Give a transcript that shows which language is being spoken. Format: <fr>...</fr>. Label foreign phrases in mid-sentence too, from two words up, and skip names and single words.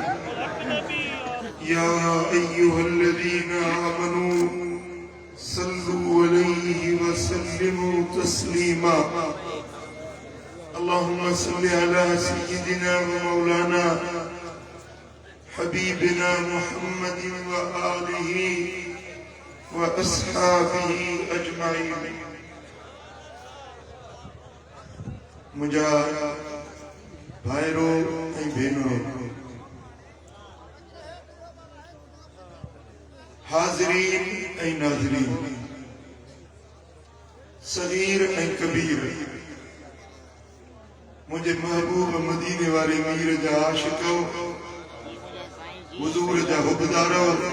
<ar>يا أيها الذين آمنوا صلوا عليه وسلموا تسليما اللهم صل على سيدنا ومولانا حبيبنا محمد وآله وأصحابه أجمعين</ar> <sd>मुझा भाइरो ऐं भेनरो हाज़रीन ऐं नाज़रीन सगीर ऐं कबीर मुझे महबूब मदीने वाले मीर जा आशिको हुजूर जा हुबदारो</sd>